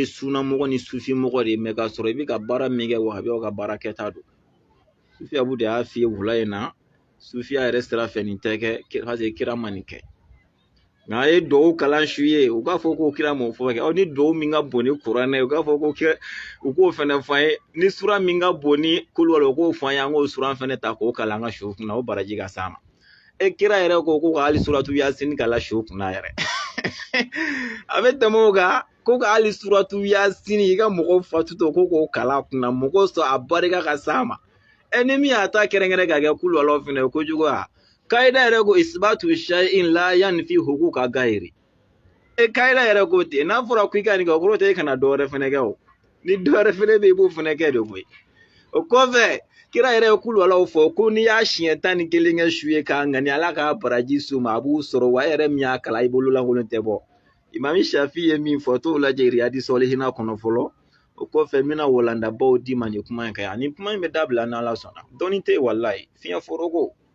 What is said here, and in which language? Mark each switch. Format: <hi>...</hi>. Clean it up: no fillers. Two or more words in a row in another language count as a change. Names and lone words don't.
<bm>sunamɔgɔ ni sufi mɔgɔ de ye mais k'a sɔrɔ i bɛ ka baara min kɛ wahabiyaw ka baara kɛta don sufi abu de y'a f'i ye wula in na sufiya yɛrɛ sira fɛ nin tɛ kɛ</bm> <fr>parce que</fr> <bm>kira ma nin kɛ nka a ye duwawu kalan su ye u k'a fɔ ko kira m'o fɔ kɛ ni duwawu min ka bon ni kuranɛ ye u k'a fɔ ko u k'o fɛnɛ fɔ an ye ni sura min ka bon ni kuluwala u k'o fɔ an ye an k'o sura fɛnɛ ta k'o kalan an ka su kunna o baraji ka s'a ma kira yɛrɛ ko ka hali suratu yasin kala su kunna yɛrɛ a bɛ tɛmɛ o kan ko ka hali suratu yasin i ka mɔgɔw fatutɔ ko k'o kala kunna mɔgɔw sɔn a barika ka s'a ma ni min y'a ta kɛrɛnkɛrɛn ka kɛ kuluwalaw fɛnɛ ye kojugu ya kaida yɛrɛ ko</bm> <ar>إثبات شيء لا ينفي حقوق غير</ar> <bm>kaida yɛrɛ ko ten n'a fɔra ko i ka nin kɛ o kɔrɔ tɛ e kana dɔwɛrɛ fɛnɛ kɛ o ni dɔwɛrɛ fɛnɛ bɛ i b'o fɛnɛ kɛ de koyi o kɔfɛ kira yɛrɛ ye kuluwalaw fɔ ko n'i y'a siɲɛ 11 kɛ su ye k'a ŋani ala ka baraji s'u ma a b'u sɔrɔ wa e yɛrɛ min y'a kala i bolo lankolon tɛ bɔ imami shafi ye min fɔ t'o lajɛ riyadi solihina kɔnɔ fɔlɔ o kɔfɛ n bɛna walandabaw d'i ma nin kuma in kan ani kuma in bɛ dabila n'ala sɔnna dɔnni tɛ yen walayi fiɲɛ foroko</bm>